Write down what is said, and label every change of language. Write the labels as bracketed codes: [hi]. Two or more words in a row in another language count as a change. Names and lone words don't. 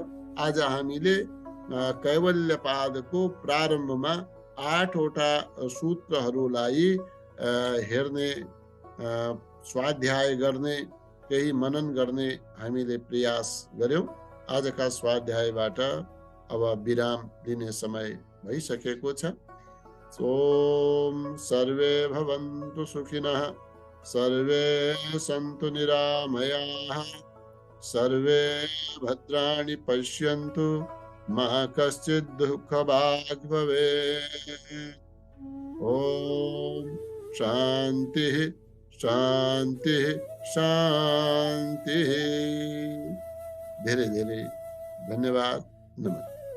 [ne] आज हामीले कैवल्यपादको प्रारम्भमा 8वटा सूत्रहरूलाई हेर्ने, स्वाध्याय गर्ने, केही मनन गर्ने हामीले प्रयास गर्यौं। आजका स्वाध्यायबाट अब विराम लिने समय भइसकेको छ। [sa] ओम सर्वे भवन्तु सुखिनः, सर्वे सन्तु निरामयाः, सर्वे भद्राणि पश्यन्तु, मा कश्चित् दुःखभाग् भवेत्। ओम शांति शांति शांति। [ne] धेरै धेरै धन्यवाद। नमस्कार।